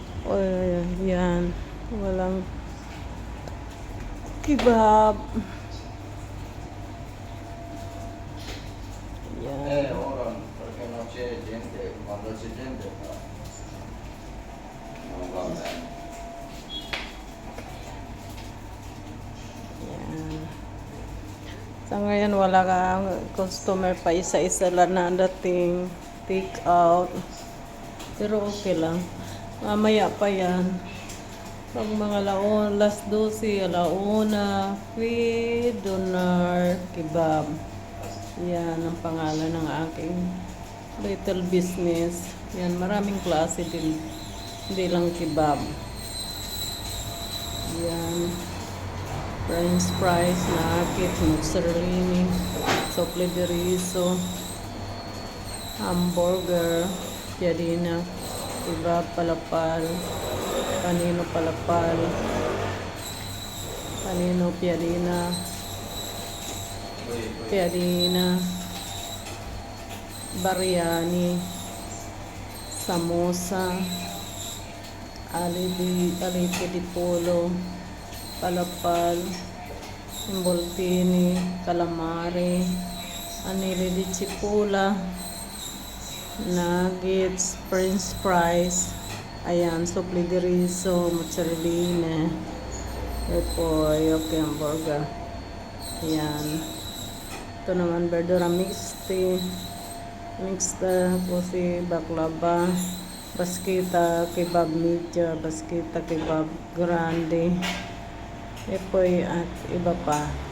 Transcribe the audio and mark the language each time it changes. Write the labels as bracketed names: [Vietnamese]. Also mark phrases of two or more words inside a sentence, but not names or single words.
[Filipino] O, yan. Walang kebab. Yan. [Italian] Ora perché non c'è gente, quando c'è gente non va bene. [Filipino] Yan. Sa ngayon, wala kang customer pa. Isa-isa lang na dating take out. Pero okay lang. Mamaya pa yan. Pag mga alas 12, alauna, free donar kebab. Yan ang pangalan ng aking [English] little business. [Filipino] Yan, maraming klase din. Hindi lang kebab. Yan. French fries, nuggets, mozzarella, sople de riso, hamburger, piadina, kebab, palapal, panino palapal, panino piadina, biryani, samosa, alipi di polo, palapal, imboltini, calamari, anili di chipula, nuggets, french fries, ayan, sople de riso, mozzarella, repollo, hamburger, ayan. Ito naman, verdura mixta, kasi baklava, baskita, kebab media, baskita, kebab grande, epoy at iba pa.